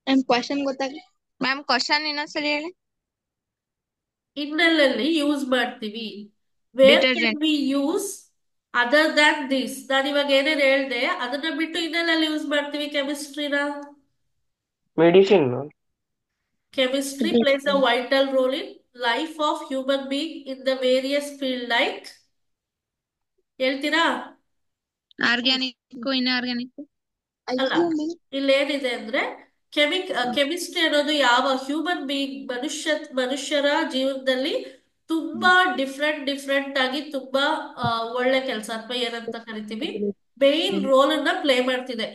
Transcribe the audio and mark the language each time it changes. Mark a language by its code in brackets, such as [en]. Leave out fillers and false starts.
[kn] Question ಗೊತ್ತಾಗ ma'am, question ಇನ್ನೊಂದ್ಸಲಿ ಹೇಳಿ. ಇನ್ನೆಲ್ಲೆಲ್ಲಿ use ಮಾಡ್ತೀವಿ? [en] Where can detergent. We use other than this? [kn] ನಾನು ಇವಾಗ ಏನೇನು ಹೇಳ್ದೆ ಅದನ್ನ ಬಿಟ್ಟು ಇನ್ನೆಲ್ಲೆಲ್ಲಿ ಯೂಸ್ ಮಾಡ್ತೀವಿ ಕೆಮಿಸ್ಟ್ರಿನ? [en] Medicine. Chemistry plays a vital role in life of human being in the various field like. [kn] ಹೇಳ್ತೀರಾ? [en] Organic, inorganic. [kn] ಅಲ್ಲ, ಇಲ್ಲೇನಿದೆ ಅಂದ್ರೆ ಕೆಮಿಸ್ಟ್ರಿ ಅನ್ನೋದು ಯಾವ ಹ್ಯೂಮನ್ ಬೀಯಿಂಗ್ ಮನುಷ್ಯರ ಜೀವನದಲ್ಲಿ ತುಂಬಾ ಡಿಫ್ರೆಂಟ್ ಆಗಿ ತುಂಬಾ ಒಳ್ಳೆ ಕೆಲಸ, ಅಥವಾ ಏನಂತ ಕರಿತೀವಿ, ಮೇನ್ ರೋಲ್ ಅನ್ನ ಪ್ಲೇ ಮಾಡ್ತಿದೆ.